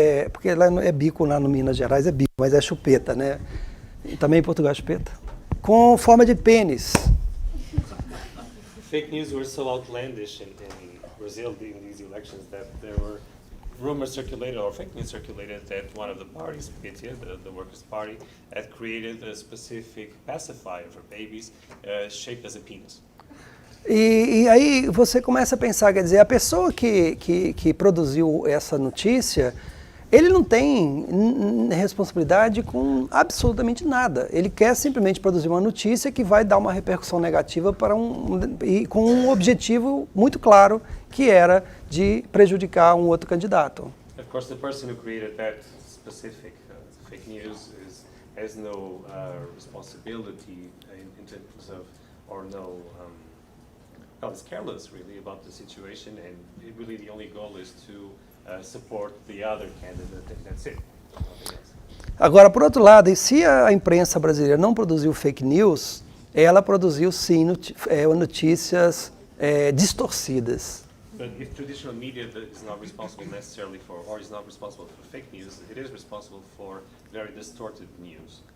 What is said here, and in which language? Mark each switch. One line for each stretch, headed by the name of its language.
Portuguese: Porque lá é bico, lá no Minas Gerais é bico, mas é chupeta, né? E também em Portugal é chupeta, com forma de pênis.
English: Fake news were so outlandish in Brazil in these elections that there were rumors circulated, or fake news circulated, that one of the parties, PT, the Workers' Party, had created a specific pacifier for babies shaped as a penis.
Portuguese: E aí você começa a pensar, quer dizer, a pessoa que produziu essa notícia, ele não tem responsabilidade com absolutamente nada. Ele quer simplesmente produzir uma notícia que vai dar uma repercussão negativa e com um objetivo muito claro, que era de prejudicar um outro candidato.
English: Of course, the person who created that specific fake news has no responsibility in terms of, or no, well, is careless really about the situation, and really the only goal is to support the other candidate, and that's it.
Portuguese: Agora, por outro lado, e se a imprensa brasileira não produziu fake news, ela produziu sim notícias distorcidas.
English: But if traditional media is not responsible necessarily for, or is not responsible for fake news, it is responsible for very distorted news.